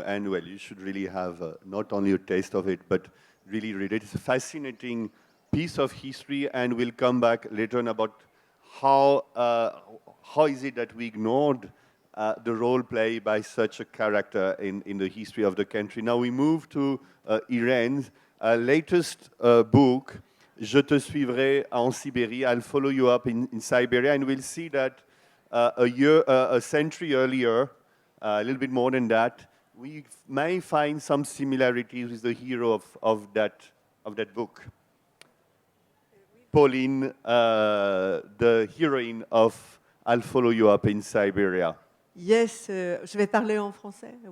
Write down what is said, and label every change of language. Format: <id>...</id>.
<en>And well, you should really have not only a taste of it, but really read it. It's a fascinating piece of history, and we'll come back later on about how is it that we ignored the role played by such a character in the history of the country. Now we move to Irène's latest book, Je te suivrai en Sibérie. I'll follow you up in Siberia, and we'll see that a century earlier, a little bit more than that, we may find some similarities with the hero of that book. Pauline, the heroine of I'll Follow You Up in Siberia. Yes,</en> <fr>je vais parler en français.</fr>